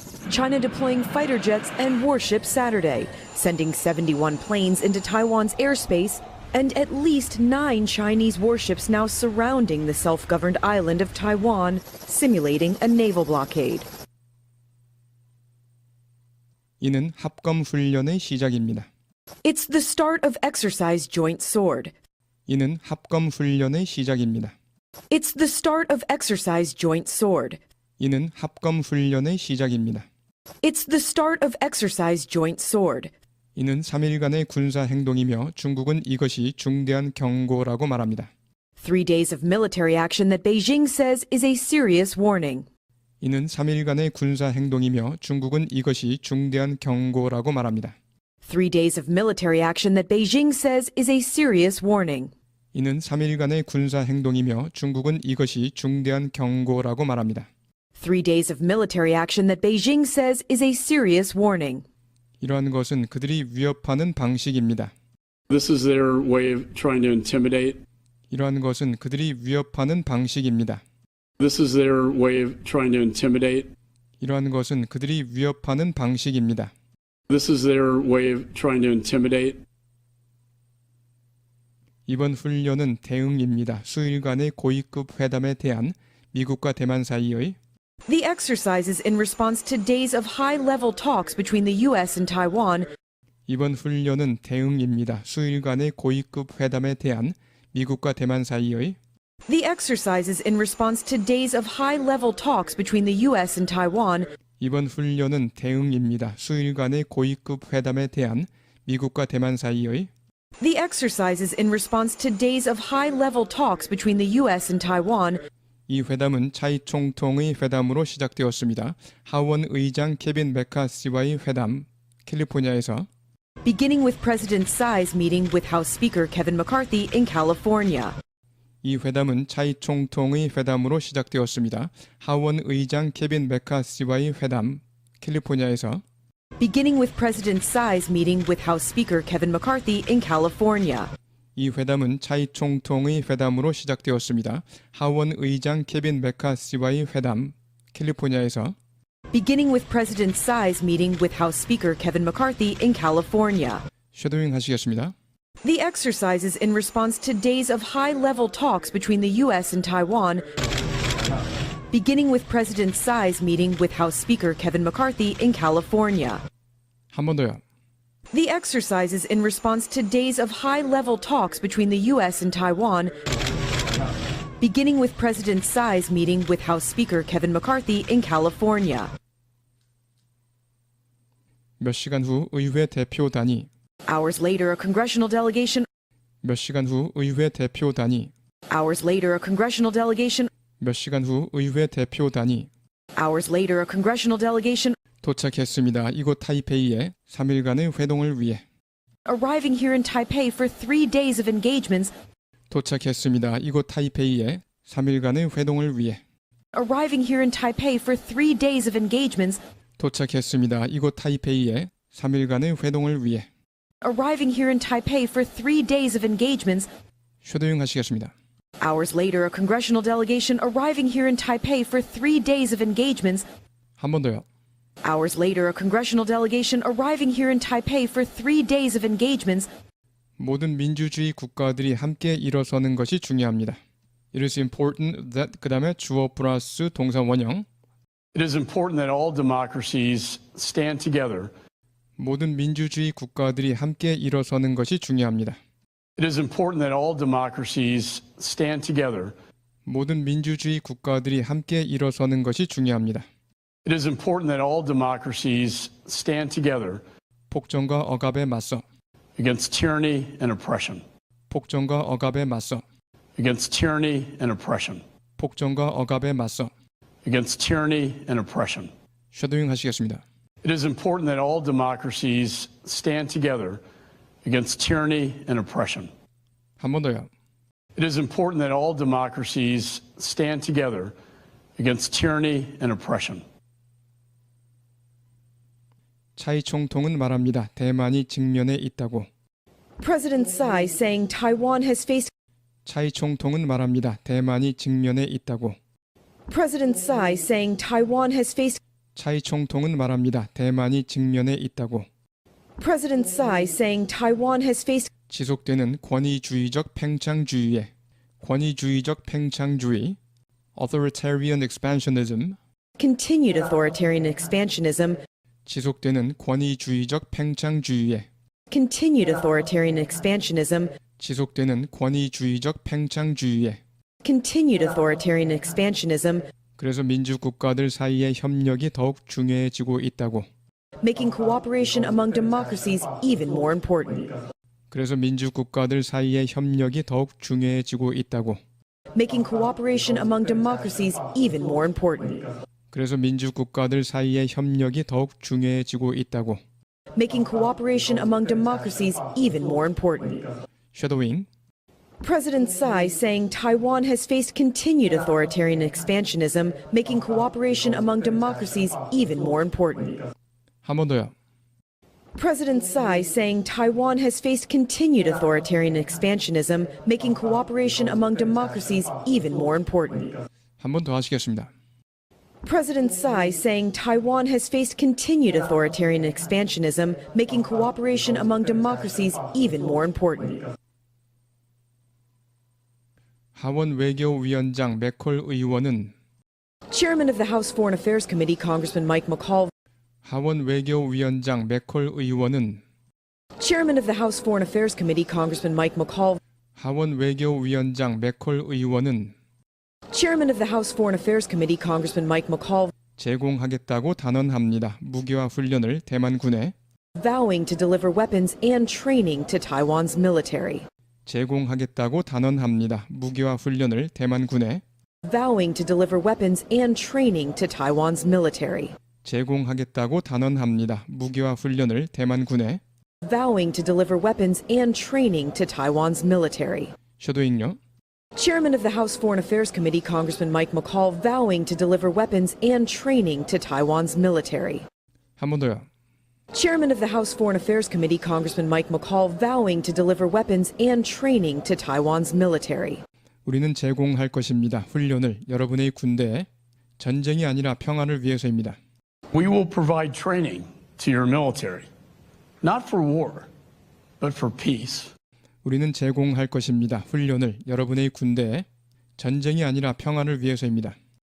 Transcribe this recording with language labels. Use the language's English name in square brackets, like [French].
[English] China deploying fighter jets and warships Saturday, sending 71 planes into Taiwan's airspace, and at least 9 Chinese warships now surrounding the self-governed island of Taiwan, simulating a naval blockade. [Korean] 이는 합검 훈련의 시작입니다. [English] It's the start of exercise Joint Sword. [Korean] 이는 합검 훈련의 시작입니다. [English] It's the start of exercise Joint Sword. [Korean] 이는 합검 훈련의 시작입니다. [English] It's the start of exercise Joint Sword. [Korean] 이는 3일간의 군사 행동이며 중국은 이것이 중대한 경고라고 말합니다. [English] 3 days of military action that Beijing says is a serious warning. [Korean] 이는 3일간의 군사 행동이며 중국은 이것이 중대한 경고라고 말합니다. [English] 3 days of military action that Beijing says is a serious warning. [Korean] 이는 3일간의 군사 행동이며 중국은 이것이 중대한 경고라고 말합니다. [English] 3 days of military action that Beijing says is a serious warning. [Korean] 이러한 것은 그들이 위협하는 방식입니다. [English] This is their way of trying to intimidate. [Korean] 이러한 것은 그들이 위협하는 방식입니다. [English] This is their way of trying to intimidate. [Korean] 이러한 것은 그들이 위협하는 방식입니다. [English] This is their way of trying to intimidate. [Korean] 이번 훈련은 대응입니다. 수일간의 고위급 회담에 대한 미국과 대만 사이의 [English] The exercise is in response to days of high-level talks between the U.S. and Taiwan. [Korean] 이번 훈련은 대응입니다. 수일간의 고위급 회담에 대한 미국과 대만 사이의 [English] The exercise is in response to days of high-level talks between the U.S. and Taiwan. [Korean] 이번 훈련은 대응입니다. 수일간의 고위급 회담에 대한 미국과 대만 사이의 [English] The exercise is in response to days of high-level talks between the U.S. and Taiwan. [Korean] 이 회담은 차이 총통의 회담으로 시작되었습니다. 하원 의장 케빈 메카시와의 회담, 캘리포니아에서 [English] Beginning with President Tsai's meeting with House Speaker Kevin McCarthy in California. [Korean] 이 회담은 차이 총통의 회담으로 시작되었습니다. 하원 의장 케빈 메카시와의 회담, 캘리포니아에서 [English] Beginning with President Tsai's meeting with House Speaker Kevin McCarthy in California. [Korean] 이 회담은 차이 총통의 회담으로 시작되었습니다. 하원 의장 케빈 메카시와의 회담, 캘리포니아에서 [English] Beginning with President Tsai's meeting with House Speaker Kevin McCarthy in California. [Korean] 쉐도잉 하시겠습니다. [English] The exercise is in response to days of high-level talks between the U.S. and Taiwan. Beginning with President Tsai's meeting with House Speaker Kevin McCarthy in California. [Korean] 한 번 더요. [English] The exercise is in response to days of high-level talks between the U.S. and Taiwan. Beginning with President Tsai's meeting with House Speaker Kevin McCarthy in California. [Korean] 몇 시간 후 의회 대표단이 [English] Hours later, a congressional delegation. [Korean] 몇 시간 후 의회 대표단이 [English] Hours later, a congressional delegation. [Korean] 몇 시간 후 의회 대표단이 [English] Hours later, a congressional delegation [Korean] 도착했습니다. 이곳 타이페이에 3일간의 회동을 위해 [English] arriving here in Taipei for 3 days of engagements, [Korean] 도착했습니다. 이곳 타이페이에 3일간의 회동을 위해 [English] arriving here in Taipei for 3 days of engagements, [Korean] 도착했습니다. 이곳 타이페이에 3일간의 회동을 위해 [English] arriving here in Taipei for 3 days of engagements. [Korean] 쉐도잉 하시겠습니다. [English] Hours later, a congressional delegation arriving here in Taipei for 3 days of engagements. [Korean] 한 번 더요. [English] Hours later, a congressional delegation arriving here in Taipei for 3 days of engagements. [Korean] 모든 민주주의 국가들이 함께 일어서는 것이 중요합니다. [English] It is important that [Korean] 그 다음에 주어 플러스 동사 원형 [English] It is important that all democracies stand together. [Korean] 모든 민주주의 국가들이 함께 일어서는 것이 중요합니다. [English] It is important that all democracies stand together. [Korean] 모든 민주주의 국가들이 함께 일어서는 것이 중요합니다. [English] It is important that all democracies stand together [Korean] 폭정과 억압에 맞서 [English] against tyranny and oppression. [Korean] 폭정과 억압에 맞서 [English] Against tyranny and oppression. [Korean] 폭정과 억압에 맞서 [English] Against tyranny and oppression. [Korean] 쉐도잉 하시겠습니다. [English] It is important that all democracies stand together against tyranny and oppression. [Korean] 한 번 더요. [English] It is important that all democracies stand together against tyranny and oppression. [Korean] 차이 총통은 말합니다. 대만이 직면에 있다고. [English] President Tsai saying Taiwan has faced [Korean] 차이 총통은 말합니다. 대만이 직면에 있다고. [English] President Tsai saying Taiwan has faced [Korean] 차이 총통은 말합니다. 대만이 직면에 있다고. [English] President Tsai saying Taiwan has faced [Korean] 지속되는 권위주의적 팽창주의에 권위주의적 팽창주의 [English] authoritarian expansionism continued authoritarian expansionism, [Korean] 지속되는 권위주의적 팽창주의에 [English] continued authoritarian expansionism, [Korean] 지속되는 권위주의적 팽창주의에 [English] continued authoritarian expansionism, [Korean] 그래서 민주국가들 사이의 협력이 더욱 중요해지고 있다고. [English] making cooperation among democracies even more important. [Korean] 그래서 민주국가들 사이의 협력이 더욱 중요해지고 있다고. [English] Making cooperation among democracies even more important. [Korean] 그래서 민주국가들 사이의 협력이 더욱 중요해지고 있다고. [English] Making cooperation among democracies even more important. [Korean] 쉐도잉 [English] President Tsai saying Taiwan has faced continued authoritarian expansionism, making cooperation among democracies even more important. [Korean] 한 번 더요. [English] President Tsai saying Taiwan has faced continued authoritarian expansionism, making cooperation among democracies even more important. [Korean] 한 번 더 하시겠습니다. [English] President Tsai saying Taiwan has faced continued authoritarian expansionism, making cooperation among democracies even more important. [Korean] 하원 외교위원장 맥콜 의원은 [English] Chairman of the House Foreign Affairs Committee, Congressman Mike McCall, [Korean] 하원 외교위원장 맥콜 의원은 [English] Chairman of the House Foreign Affairs Committee, Congressman Mike McCall, [Korean] 하원 외교위원장 맥콜 의원은 [English] Chairman of the House Foreign Affairs Committee, Congressman Mike McCall, [Korean] 제공하겠다고 단언합니다. 무기화 훈련을 대만군에 [English] vowing to deliver weapons and training to Taiwan's military. [Korean] 제공하겠다고 단언합니다. 무기화 훈련을 대만군에 [English] Vowing to deliver weapons and training to Taiwan's military. [Korean] 제공하겠다고 단언합니다. 무기화 훈련을 대만군에 [English] Vowing to deliver weapons and training to Taiwan's military. [Korean] 쉐도잉요. [English] Chairman of the House Foreign Affairs Committee, Congressman Mike McCall, vowing to deliver weapons and training to Taiwan's military. [Korean] 한 번 더요. [English] Chairman of the House Foreign Affairs Committee, Congressman Mike McCall, vowing to deliver weapons and training to Taiwan's military. [Korean] 우리는 제공할 것입니다. 훈련을 여러분의 군대에 전쟁이 아니라 평화를 위해서입니다. [English] We will provide training to your military, not for war, but for peace. [Korean] 우리는 제공할 것입니다. 훈련을 여러분의 군대에 전쟁이 아니라 평화를 위해서입니다.